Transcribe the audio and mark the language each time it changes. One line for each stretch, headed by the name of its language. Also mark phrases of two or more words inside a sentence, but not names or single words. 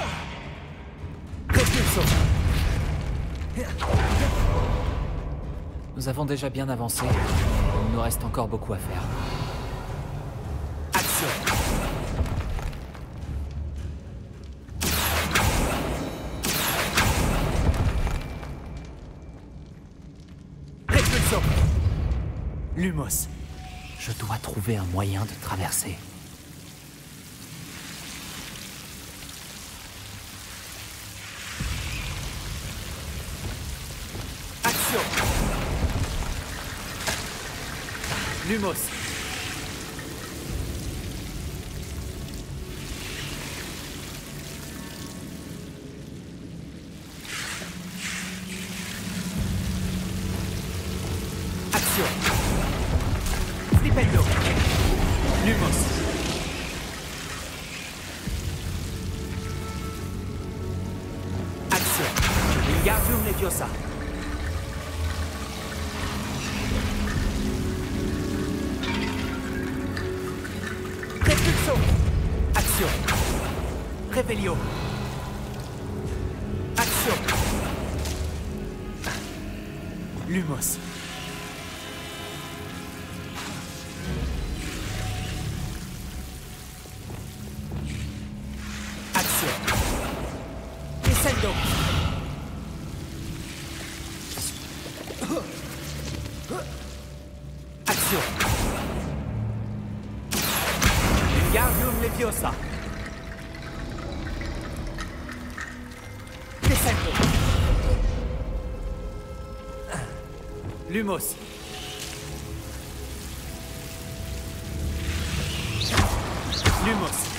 French: Repulso. Nous avons déjà bien avancé. Il nous reste encore beaucoup à faire. Action! Répulsion! Lumos. Je dois trouver un moyen de traverser. Action! Lumos. Action! Flipendo. Lumos. Action! Wingardium Leviosa. Repulsion. Action! Revelio. Action! Lumos. Action! Descendo. Action! Wingardium Leviosa. Descendo. Lumos. Lumos.